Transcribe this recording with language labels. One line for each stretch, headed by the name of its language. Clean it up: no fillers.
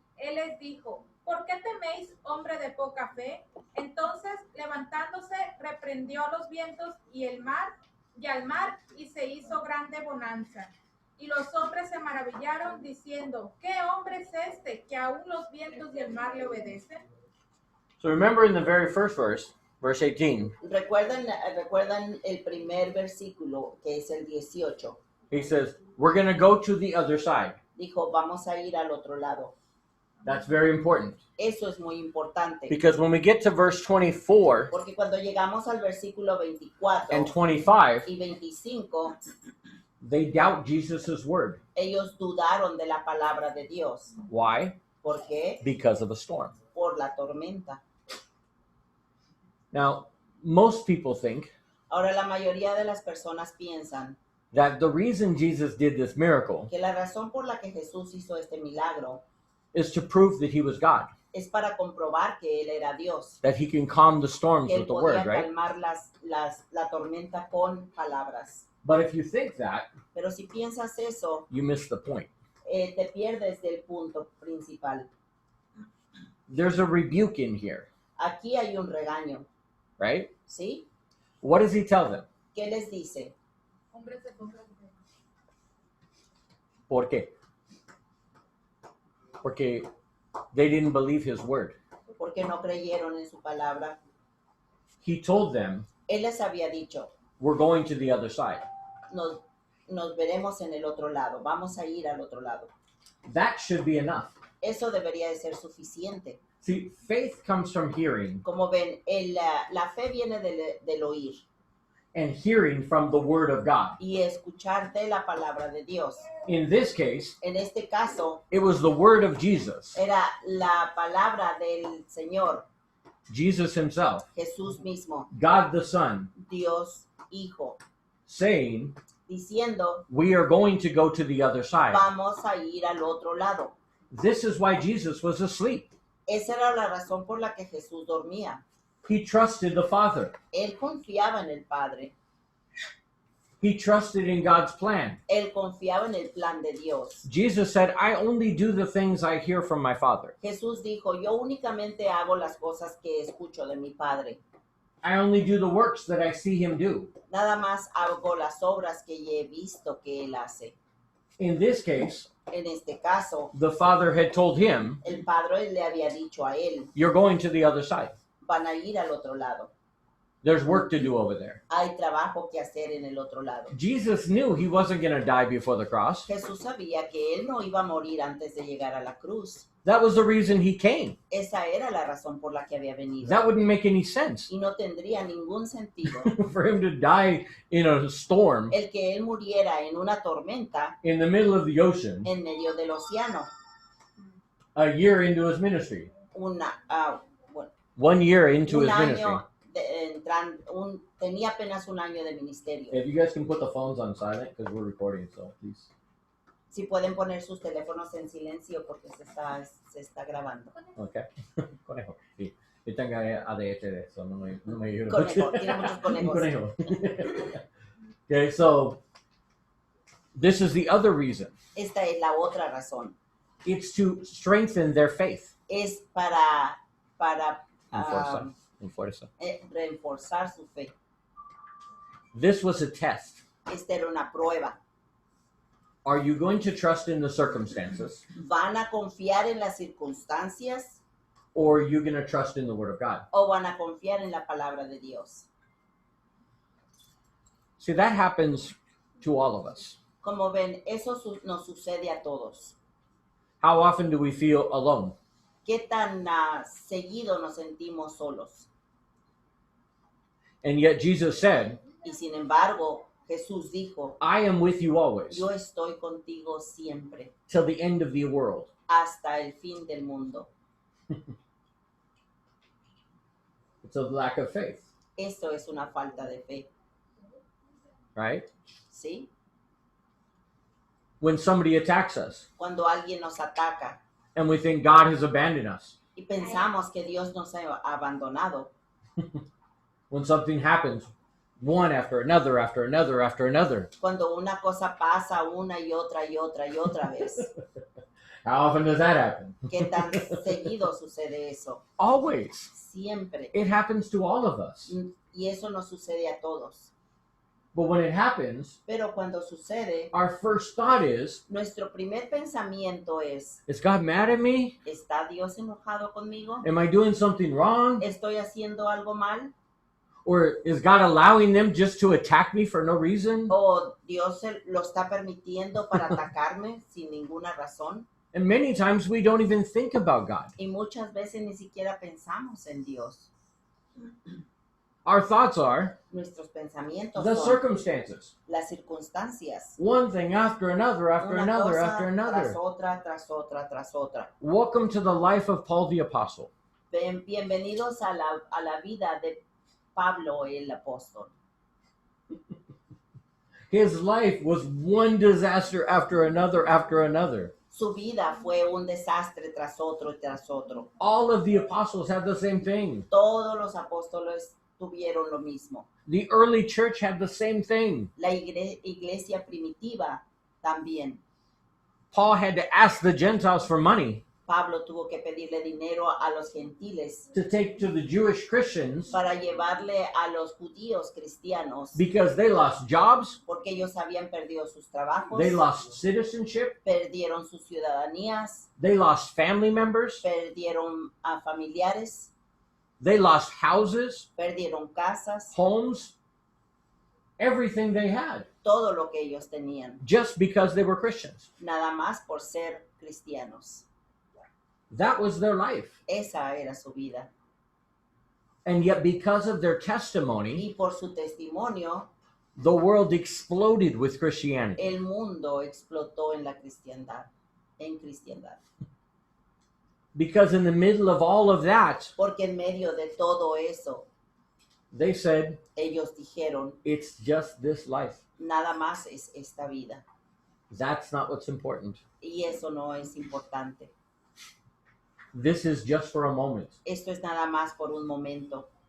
Spanish: Él les dijo: ¿por qué teméis, hombre de poca fe? Entonces, levantándose, reprendió a los vientos y al mar, y se hizo grande bonanza. Y los hombres se maravillaron diciendo: ¿qué hombre es este que aún los vientos y el mar le obedecen?
English: So remember in the very first verse, verse 18,
Spanish: ¿Recuerdan el primer versículo, que es el 18?
English: he says, we're going to go to the other side.
Spanish: Dijo, vamos a ir al otro lado.
English: That's very important.
Spanish: Eso es muy importante.
English: Because when we get to verse 24
Spanish: Porque cuando llegamos al versículo 24
English: and 25,
Spanish: y 25,
English: they doubt Jesus' word.
Spanish: ellos dudaron de la palabra de Dios.
English: Why?
Spanish: ¿Por qué?
English: Because of a storm.
Spanish: Por la tormenta.
English: Now, most people think
Spanish: Ahora, la mayoría de las personas piensan
English: that the reason Jesus did this miracle
Spanish: que la razón por la que Jesús hizo este milagro
English: is to prove that he was God,
Spanish: es para comprobar que Él era Dios,
English: that he can calm the storms
Spanish: que Él
English: with the
Spanish: podía
English: word, right?
Spanish: calmar la tormenta con palabras.
English: But if you think that,
Spanish: Pero si piensas eso,
English: you miss the point.
Spanish: te pierdes del punto principal.
English: There's a rebuke in here,
Spanish: Aquí hay un regaño,
English: right?
Spanish: ¿sí?
English: What does he tell them?
Spanish: ¿Qué les dice? Hombres de poca fe. ¿Por qué? Porque
English: they didn't believe his word.
Spanish: Porque no creyeron en su palabra.
English: He told them,
Spanish: Él les había dicho,
English: we're going to the other side.
Spanish: nos veremos en el otro lado, vamos a ir al otro lado.
English: That should be enough.
Spanish: Eso debería de ser suficiente.
English: See, faith comes from hearing,
Spanish: Como ven, la fe viene del oír
English: and hearing from the word of God.
Spanish: y escuchar de la palabra de Dios.
English: In this case,
Spanish: En este caso,
English: it was the word of Jesus,
Spanish: era la palabra del Señor,
English: Jesus himself,
Spanish: Jesús mismo,
English: God the Son,
Spanish: Dios Hijo,
English: saying,
Spanish: diciendo,
English: we are going to go to the other side.
Spanish: vamos a ir al otro lado.
English: This is why Jesus was asleep.
Spanish: Esa era la razón por la que Jesús dormía.
English: He trusted the Father.
Spanish: Él confiaba en el Padre.
English: He trusted in God's plan.
Spanish: Él confiaba en el plan de Dios.
English: Jesus said, I only do the things I hear from my Father.
Spanish: Jesús dijo, yo únicamente hago las cosas que escucho de mi Padre.
English: I only do the works that I see him do.
Spanish: Nada más hago las obras que he visto que Él hace.
English: In this case,
Spanish: En este caso,
English: the Father had told him,
Spanish: el Padre le había dicho a Él,
English: you're going to the other side.
Spanish: van a ir al otro lado.
English: There's work to do over there.
Spanish: Hay trabajo que hacer en el otro lado.
English: Jesus knew he wasn't going to die before the cross.
Spanish: Jesús sabía que Él no iba a morir antes de llegar a la cruz.
English: That was the reason he came.
Spanish: Esa era la razón por la que había venido.
English: That wouldn't make any sense
Spanish: Y no tendría ningún sentido
English: for him to die in a storm
Spanish: el que Él muriera en una tormenta
English: in the middle of the ocean
Spanish: en medio del océano.
English: a year into his ministry.
Spanish: Bueno,
English: 1 year into
Spanish: un
English: his ministry.
Spanish: año, tenía apenas un año de ministerio.
English: If you guys can put the phones on silent because we're recording, so please.
Spanish: Si pueden poner sus teléfonos en silencio porque se está grabando. Okay. Conejo. Sí. Yo tengo ADHD, so no me ayuda. Conejo, tiene muchos Un conejos. conejo.
English: Okay, so this is the other reason.
Spanish: Esta es la otra razón.
English: It's to strengthen their faith.
Spanish: Es para Enforza. reforzar su fe.
English: This was a test.
Spanish: Esta era una prueba.
English: Are you going to trust in the circumstances,
Spanish: ¿Van a confiar en las circunstancias
English: or are you going to trust in the Word of God?
Spanish: o van a confiar en la palabra de Dios?
English: See, that happens to all of us.
Spanish: Como ven, eso nos sucede a todos.
English: How often do we feel alone?
Spanish: ¿Qué tan seguido nos sentimos solos?
English: And yet Jesus said,
Spanish: Y sin embargo, Jesús dijo,
English: I am with you always,
Spanish: yo estoy contigo siempre,
English: till the end of the world.
Spanish: hasta el fin del mundo.
English: It's a lack of faith,
Spanish: Esto es una falta de fe,
English: right?
Spanish: ¿sí?
English: when somebody attacks us
Spanish: cuando alguien nos ataca
English: and we think God has abandoned us.
Spanish: y pensamos que Dios nos ha abandonado.
English: When something happens, one after another, after another, after another.
Spanish: Cuando una cosa pasa una y otra y otra y otra vez.
English: How often does that happen?
Spanish: ¿Qué tan seguido sucede eso?
English: Always.
Spanish: Siempre.
English: It happens to all of us.
Spanish: Y eso nos sucede a todos.
English: But when it happens,
Spanish: Pero cuando sucede,
English: our first thought is
Spanish: nuestro primer pensamiento es,
English: God mad at me?
Spanish: ¿está Dios enojado conmigo?
English: Am I doing something wrong?
Spanish: ¿Estoy haciendo algo mal?
English: Or is God allowing them just to attack me for no reason?
Spanish: ¿O Dios lo está permitiendo para atacarme sin ninguna razón?
English: And many times we don't even think about God.
Spanish: Y muchas veces ni siquiera pensamos en Dios.
English: Our thoughts are
Spanish: Nuestros pensamientos
English: the
Spanish: son
English: circumstances.
Spanish: las circunstancias.
English: One thing after another, after
Spanish: Una
English: another,
Spanish: cosa
English: after another.
Spanish: tras otra, tras otra, tras otra.
English: Welcome to the life of Paul the Apostle.
Spanish: Bienvenidos a la vida de Pablo el apóstol.
English: His life was one disaster after another, after another.
Spanish: Su vida fue un desastre tras otro y tras otro.
English: All of the apostles had the same thing.
Spanish: Todos los apóstoles tuvieron lo mismo.
English: The early church had the same thing.
Spanish: La iglesia primitiva también.
English: Paul had to ask the Gentiles for money
Spanish: Pablo tuvo que pedirle dinero a los gentiles
English: to take to the Jewish Christians
Spanish: para llevarle a los judíos cristianos
English: because they lost jobs,
Spanish: porque ellos habían perdido sus trabajos,
English: they lost citizenship,
Spanish: perdieron sus ciudadanías,
English: they lost family members,
Spanish: perdieron a familiares,
English: they lost houses,
Spanish: perdieron casas,
English: homes, everything they had,
Spanish: todo lo que ellos tenían,
English: just because they were Christians.
Spanish: nada más por ser cristianos.
English: That was their life.
Spanish: Esa era su vida.
English: And yet, because of their testimony,
Spanish: Y por su testimonio,
English: the world exploded with Christianity.
Spanish: el mundo explotó en la cristiandad, en cristiandad.
English: Because in the middle of all of that,
Spanish: Porque en medio de todo eso,
English: they said,
Spanish: ellos dijeron,
English: it's just this life.
Spanish: nada más es esta vida.
English: That's not what's important.
Spanish: Y eso no es importante.
English: This is just for a moment.
Spanish: Esto es nada más por un momento.